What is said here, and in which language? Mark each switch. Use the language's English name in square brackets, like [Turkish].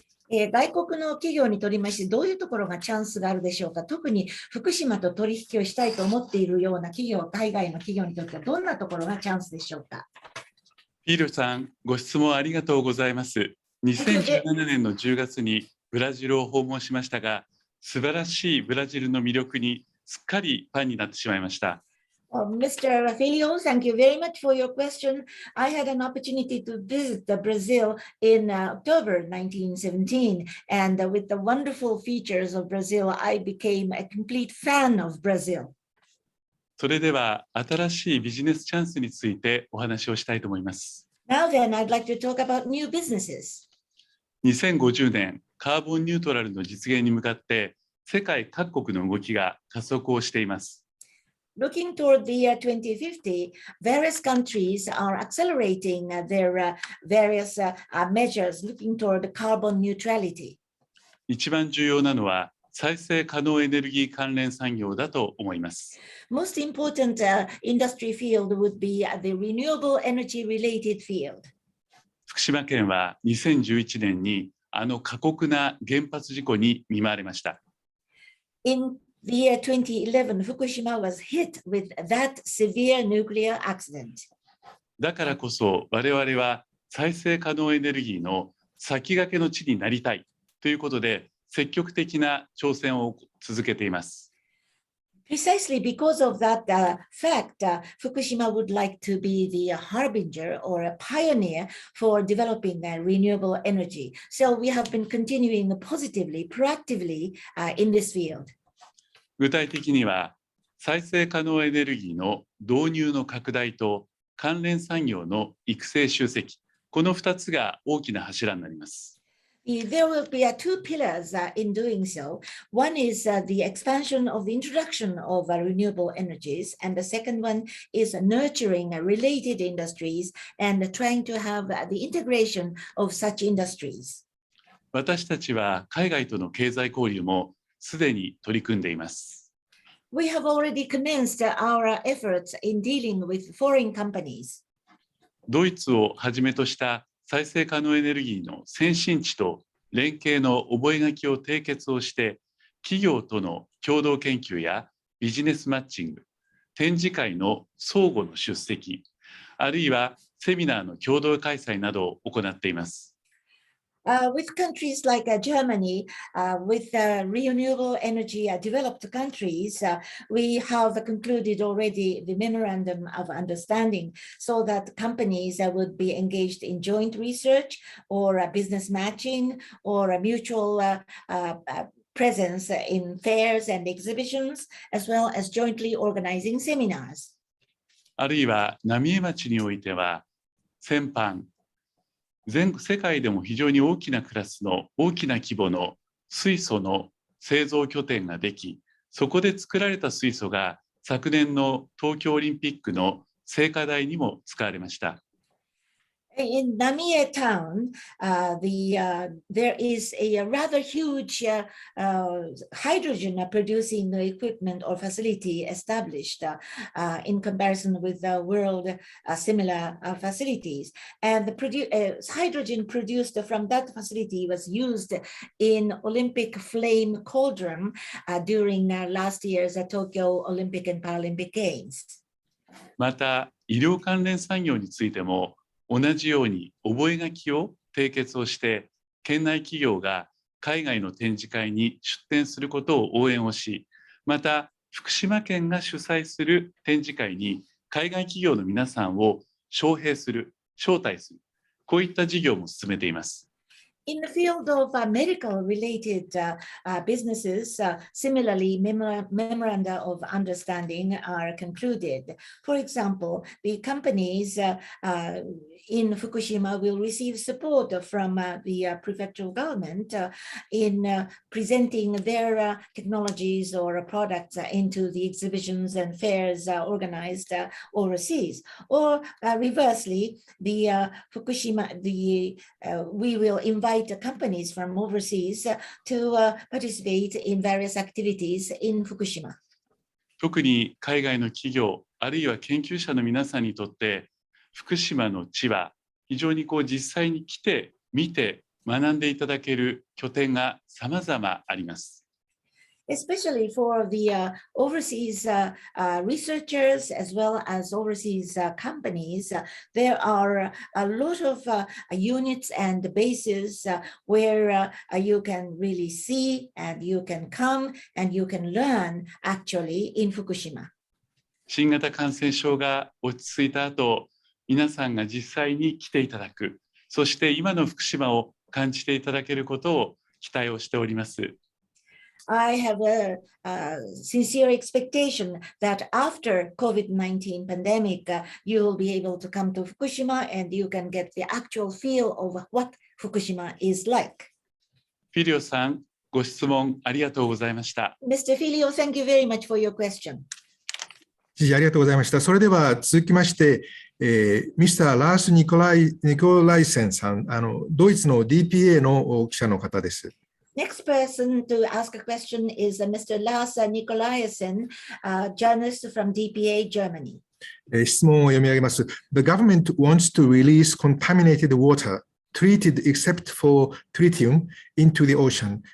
[Japanese] 外国の企業にとりましてどういうところがチャンスがあるでしょうか。特に福島と取引をしたいと思っているような企業、海外の企業にとってはどんなところがチャンスでしょうか。フィールさん、ご質問ありがとうございます。 2017年の10月にブラジルを訪問しましたが、素晴らしいブラジルの魅力にすっかりファンになってしまいました。 [English] Mr. Filio, thank you very much for your question. I had an opportunity to visit Brazil in October 1917, and with the wonderful features of Brazil, I became a complete fan of Brazil. [Japanese] それでは新しいビジネスチャンスについてお話をしたいと思います。 [English] Now then, I'd like to talk about new businesses. [Japanese] 2050年カーボンニュートラルの実現に向かって世界各国の動きが加速をしています。 [English] Looking toward the year 2050, various countries are accelerating their various measures looking toward carbon neutrality. [Japanese] 一番重要なのは再生可能エネルギー関連産業だと思います。 [English] Most important industry field would be the renewable energy related field. [Japanese] 福島県は2011年に過酷な原発事故に見舞われました。 [English] In the year 2011, Fukushima was hit with that severe nuclear accident. [Japanese] だからこそ我々は再生可能エネルギーの先駆けの地になりたいということで積極的な挑戦を続けています。 [English] Precisely because of that fact, Fukushima would like to be the harbinger or a pioneer for developing renewable energy. So we have been continuing positively, proactively in this field. [Japanese] 具体的には再生可能エネルギーの導入の拡大と関連産業の育成集積、この2つが大きな柱になります。 [English] There will be two pillars in doing so. One is the expansion of the introduction of renewable energies, and the second one is nurturing related industries and trying to have the integration of such industries. [Japanese] 私たちは海外との経済交流もすでに取り組んでいます。 [English] We have already commenced our efforts in dealing with foreign companies. [Japanese] ドイツをはじめとした再生可能エネルギーの先進地と連携の覚書を締結をして企業との共同研究やビジネスマッチング、展示会の相互の出席、あるいはセミナーの共同開催などを行っています。 [English] With countries like Germany, with renewable energy developed countries, we have concluded already the memorandum of understanding so that companies would be engaged in joint research or business matching or a mutual presence in fairs and exhibitions, as well as jointly organizing seminars. [Japanese] あるいは浪江町においては先般世界でも非常に大きなクラスの大きな規模の水素の製造拠点ができ、そこで作られた水素が昨年の東京オリンピックの聖火台にも使われました。 [English] In Namie town, there is a rather huge hydrogen producing equipment or facility established in comparison with the world similar facilities. And the hydrogen produced from that facility was used in Olympic flame cauldron during last year's Tokyo Olympic and Paralympic Games. [Japanese] また、医療関連産業についても同じように覚書を締結をして県内企業が海外の展示会に出展することを応援をし、また福島県が主催する展示会に海外企業の皆さんを招待する、こういった事業も進めています。 [English] In the field of medical related businesses, similarly, memoranda of understanding are concluded. For example, the companies in Fukushima will receive support from the prefectural government in presenting their technologies or products into the exhibitions and fairs organized overseas. Or reversely, the Fukushima, we will invite the companies from overseas to participate in various activities in Fukushima. [Japanese] 特に海外の企業あるいは研究者の皆さんにとって福島の地は非常に実際に来て見て学んでいただける拠点が様々あります。 [English] Especially for the overseas researchers as well as overseas companies, there are a lot of units and bases where you can really see and you can come and you can learn actually in Fukushima. [Japanese] 新型感染症が落ち着いた後、皆さんが実際に来ていただく、そして今の福島を感じていただけることを期待をしております。 [English] I have a sincere expectation that after COVID-19 pandemic, you will be able to come to Fukushima and you can get the actual feel of what Fukushima is like. [Japanese] フィリオさん、ご質問ありがとうございました。 [English] Mr. Filio, thank you very much for your question. [Japanese] 知事、ありがとうございました。それでは続きまして、Mr. ラース・ニコライセンさん、ドイツの DPA の記者の方です。 [English] Next person to ask a question is Mr. Lars Nikolaisen, journalist from DPA, Germany. [Japanese] 質問を読み上げます。 [English] The government wants to release contaminated water, treated except for tritium, into the ocean.